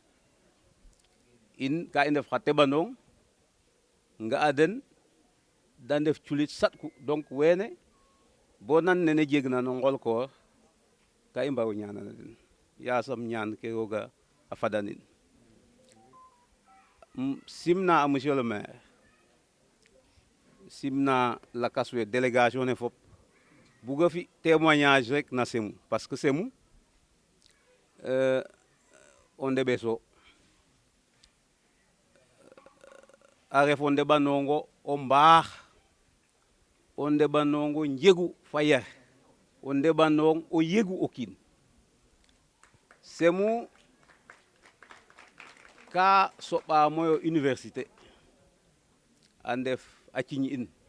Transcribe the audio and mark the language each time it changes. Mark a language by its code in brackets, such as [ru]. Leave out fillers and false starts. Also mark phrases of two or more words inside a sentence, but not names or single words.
[srr] in ka i ndef xa teɓandong nga'a den da ndef culit saɗku donc wene bo nan nene jegna no ngol koor ka i mbaru ñaanana den yasam ñaan ke rooga a fadanin simna a [fr] monsieur le maire [srr] simna lakas we délégation ne fop buga fi témoignage rek na semu [fr] parce que [srr] semu o ndeɓeso a ref o ndeɓanongo o mbaax o ndeɓanongo njegu fa yar o ndeɓanong o yegu o kiin semu ka soɓamoyo université a ndef a ciñ in